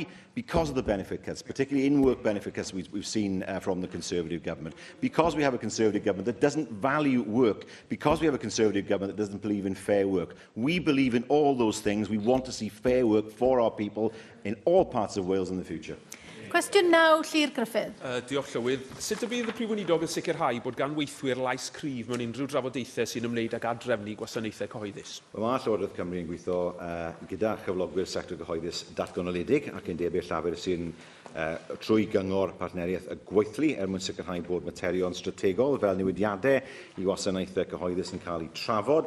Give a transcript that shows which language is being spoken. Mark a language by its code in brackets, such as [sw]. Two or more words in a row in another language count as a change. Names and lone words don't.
[en] Because of the benefit cuts, particularly in-work benefit cuts we've seen from the Conservative government. Because we have a Conservative government that doesn't value work. Because we have a Conservative government that doesn't believe in fair work. We believe in all those things. We want to see fair work for our people in all parts of Wales in the future. [cy] Cwestiwn 9, Llyr Griffith. Diolch Llywydd. Sut y bydd y Prif Weinidog yn sicrhau bod gan weithwyr lais cryf mewn unrhyw drafodaethau sy'n ymwneud ag adrefnu gwasanaethau cyhoeddus? Mae Llywodraeth Cymru yn gweithio gyda chyflogwyr sector cyhoeddus datgonoledig ac yn debyg llafur sy'n trwy gyngor partneriaeth y gweithlu mwyn sicrhau bod materion strategol fel newidiadau i wasanaethau cyhoeddus yn cael eu trafod.